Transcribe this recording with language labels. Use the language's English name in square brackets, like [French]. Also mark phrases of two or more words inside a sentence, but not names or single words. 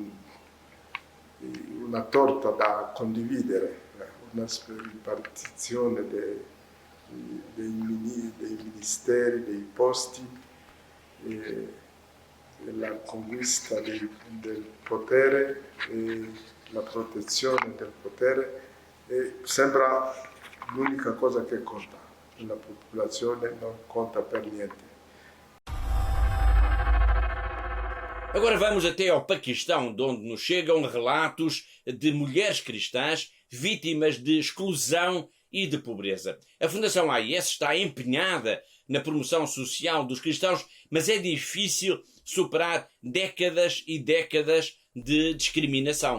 [Italian] una torta da condividere, una ripartizione dei ministeri, dei posti, la conquista del potere e la protezione del potere sembra l'unica cosa che conta. La popolazione non conta per niente. [Portuguese] Agora vamos até ao Paquistão, de onde nos chegam relatos de mulheres cristãs vítimas de exclusão e de pobreza. A Fundação AIS está empenhada na promoção social dos cristãos, mas é difícil superar décadas e décadas de discriminação.